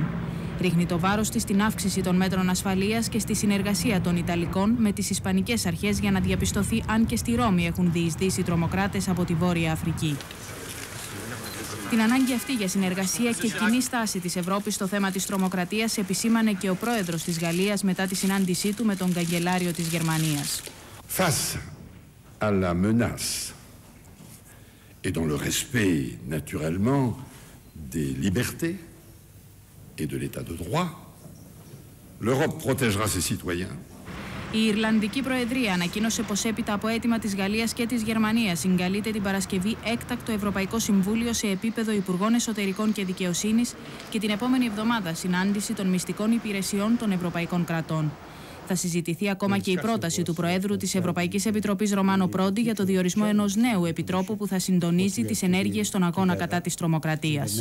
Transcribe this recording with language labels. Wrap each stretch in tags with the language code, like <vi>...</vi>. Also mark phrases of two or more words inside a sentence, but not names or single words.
<el>Ρίχνει το βάρος της στην αύξηση των μέτρων ασφαλείας και στη συνεργασία των Ιταλικών με τις Ισπανικές αρχές για να διαπιστωθεί αν και στη Ρώμη έχουν διεισδύσει τρομοκράτες από τη Βόρεια Αφρική. Την ανάγκη αυτή για συνεργασία και κοινή στάση της Ευρώπης στο θέμα της τρομοκρατίας επισήμανε και ο πρόεδρος της Γαλλίας μετά τη συνάντησή του με τον καγκελάριο της Γερμανίας.</el> <fr>Face à la menace et dans le respect naturellement des libertés et de l'état de droit, l'Europe protégera ses citoyens.</fr> <el>Η Ιρλανδική Προεδρία ανακοίνωσε πως έπειτα από αίτημα της Γαλλίας και της Γερμανίας συγκαλείται την Παρασκευή έκτακτο Ευρωπαϊκό Συμβούλιο σε επίπεδο Υπουργών Εσωτερικών και Δικαιοσύνης και την επόμενη εβδομάδα συνάντηση των μυστικών υπηρεσιών των ευρωπαϊκών κρατών. Θα συζητηθεί ακόμα και η πρόταση του Προέδρου της Ευρωπαϊκής Επιτροπής Ρωμάνο Πρόντι για το διορισμό ενός νέου επιτρόπου που θα συντονίζει τις ενέργειες στον αγώνα κατά της τρομοκρατίας.</el>